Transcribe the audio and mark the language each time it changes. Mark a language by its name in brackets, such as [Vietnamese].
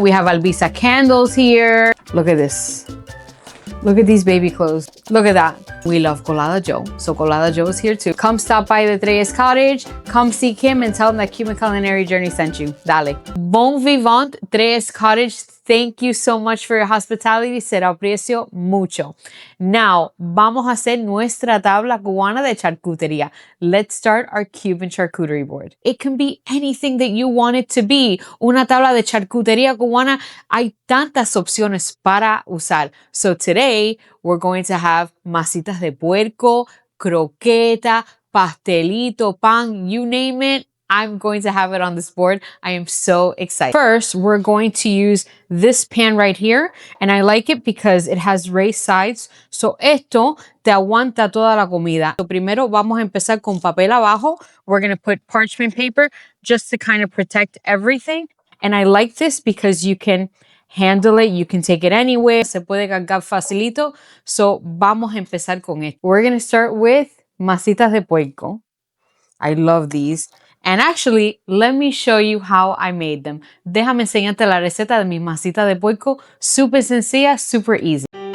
[English] We have Albisa candles here. Look at this. Look at these baby clothes. Look at that. We love Colada Joe. So Colada Joe is here too. Come stop by the Trelles Cottage. Come see Kim and tell them that Cuban Culinary Journey sent you. Dale. Bon Vivant, Trelles Cottage. Thank you so much for your hospitality. [Spanish] Se lo aprecio mucho. Now, vamos a hacer nuestra tabla cubana de charcutería. [English] Let's start our Cuban charcuterie board. It can be anything that you want it to be. [Spanish] Una tabla de charcutería cubana, hay tantas opciones para usar. [English] So today, we're going to have masitas de puerco, croqueta, pastelito, pan, you name it. I'm going to have it on this board. I am so excited. First, we're going to use this pan right here. And I like it because it has raised sides. [Spanish] So esto te aguanta toda la comida. So primero vamos a empezar con papel abajo. [English] We're going to put parchment paper just to kind of protect everything. And I like this because you can handle it. You can take it anywhere. [Spanish] Se puede cargar facilito. So vamos a empezar con esto. [English] We're going to start with masitas de puerco. I love these. And actually, let me show you how I made them. [Spanish] Déjame enseñarte la receta de mis masitas de puerco. Super sencilla, [English] super easy.